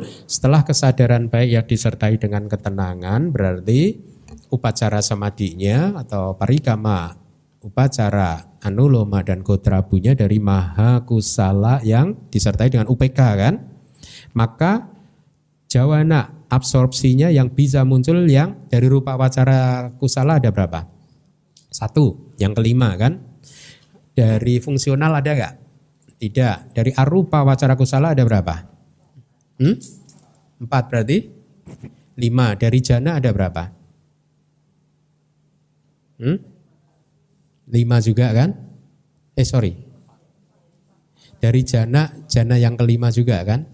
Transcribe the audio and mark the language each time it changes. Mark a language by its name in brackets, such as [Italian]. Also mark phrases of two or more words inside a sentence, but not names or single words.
[Indonesian] Setelah kesadaran baik yang disertai dengan ketenangan, berarti [Pali] upacara samadinya [Indonesian] atau parikama, [Pali] upacara anuloma [Indonesian] dan gotrabunya dari [Pali] maha kusala [Indonesian] yang disertai dengan UPK kan? Maka jawana absorpsinya yang bisa muncul yang dari [Pali] rupa wacara kusala [Indonesian] ada berapa? 1, yang kelima kan? Dari fungsional ada enggak? Tidak. Dari [Pali] arupa wacara kusala [Indonesian] ada berapa? 4 berarti? 5. Dari jana ada berapa? 5 juga kan? Sorry. Dari jana yang kelima juga kan?